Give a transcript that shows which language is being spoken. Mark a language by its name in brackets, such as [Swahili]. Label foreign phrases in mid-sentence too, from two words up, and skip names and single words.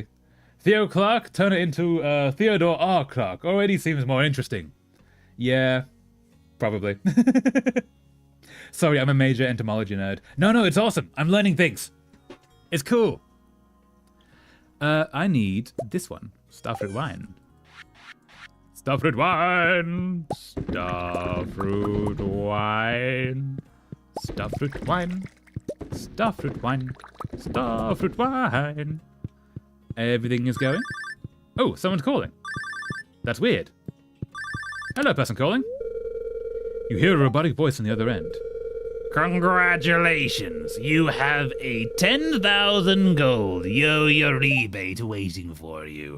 [English] Theo Clark, turn it into Theodore R. Clark. Already seems more interesting. Yeah, probably. Sorry, I'm a major entomology nerd. No, it's awesome. I'm learning things. It's cool. I need this one. Starfruit wine. Starfruit wine. Starfruit wine. Starfruit wine. Starfruit wine. Starfruit wine. Everything is going. Oh, someone's calling. That's weird. Hello, person calling. You hear a robotic voice on the other end. Congratulations, you have a 10,000 gold yo-yo rebate waiting for you.